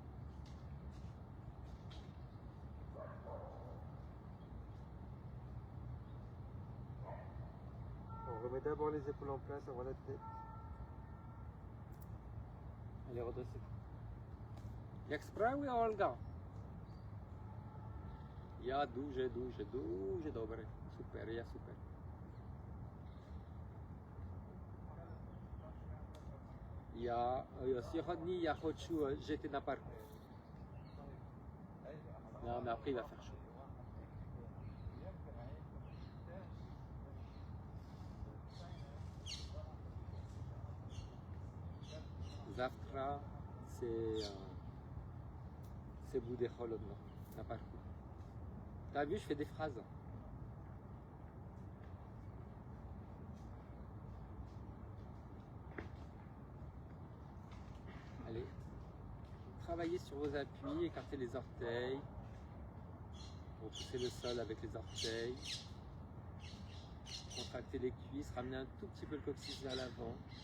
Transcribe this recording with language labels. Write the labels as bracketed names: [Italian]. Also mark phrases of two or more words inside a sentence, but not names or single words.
[French] On remet d'abord les épaules en place avant la tête. Allez, redressez-vous. [Polish] Jak sprawy, Olga? Ja duże, dobre. Super, ja super. [Ukrainian] Сьогодні я хочу жити на парку. [French] Non, mais après il va faire chaud. [Ukrainian] Завтра c'est буде холодно на парку. [French] T'as vu, je fais des phrases. Allez, travaillez sur vos appuis, écartez les orteils, repoussez le sol avec les orteils, contractez les cuisses, ramenez un tout petit peu le coccyx vers l'avant.